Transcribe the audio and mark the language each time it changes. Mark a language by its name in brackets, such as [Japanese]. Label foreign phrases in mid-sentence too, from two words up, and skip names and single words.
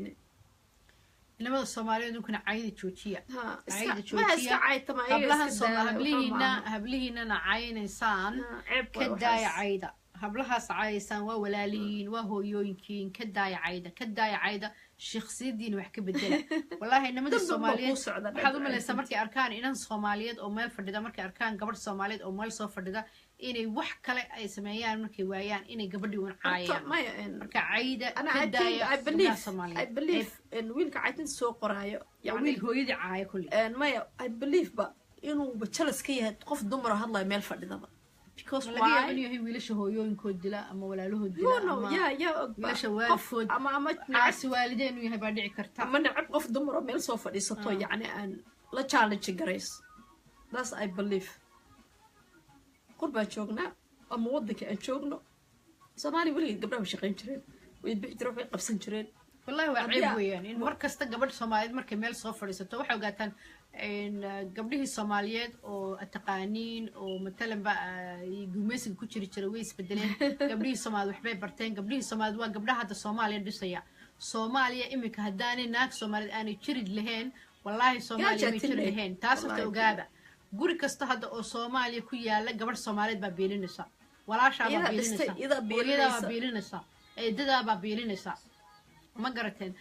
[Somali] inamada Soomaaliyeed kuna caayida joojiya hablihiina caayineysaan ka daaya caayida hablahaas caayisaan waa walaalihiin waa hooyooyinkiin ka daaya caayida shakhsiyadiina wax ka bedela wallahi inamada Soomaaliyeed waxaad u malaysaa markay arkaan inan Soomaaliyeed oo meel fadhida markay arkaan gabadh Soomaaliyeed oo meel soo fadhida inay wax kale ay sameeyaan markay waayaan inay gabadhii uun caayaan marka caayida ka daaya [English] I believe in [Somali] wiilka caayinta soo qoraayo wiil hooyadii caaya kulli maya [English] I believe [Somali] ba inuu bajalas ka yahay qof dumar oo hadlaya meel fadhidaba [English] because why [Somali] yahay wiilasha hooyooyinkood dila ama walaalahood dila ama wiilasha waalidkood ama caasi waalideen yahay baa dhici karta ama nacab qof dumar oo meel soo fadhiisato yani aan la challenge garays [English] that's I believe [Somali] qurbaan joognaa ama wadanka aan joogno Soomaali waligeed gabdhaha shaqeyn jireen way bixi jireen way qabsan jireen wallahi waa ceeb weeyaan in mar kasta gabadh Soomaaliyeed markay meel soo fadhiisato waxay ogaataan gabdhihii Soomaaliyeed oo taqaaniin oo matalan ba gumeysiga ku jiray way isbedeleen gabdhihii Soomaaliyeed waxbay barteen gabdhihii Soomaaliyeed waa gabdhaha hadda Soomaaliya dhisaya Soomaaliya imika haddaanay naag Soomaaliyeed aanay jirid lahayn wallahi Soomaaliya ma jirid lahayn taas oo ogaada guri kasta hadda oo Soomaaliya ku yaala gabadh Soomaaliyeed baa beelinaysa walaasha baa beelinaysa eedada baa beelinaysa ma garateen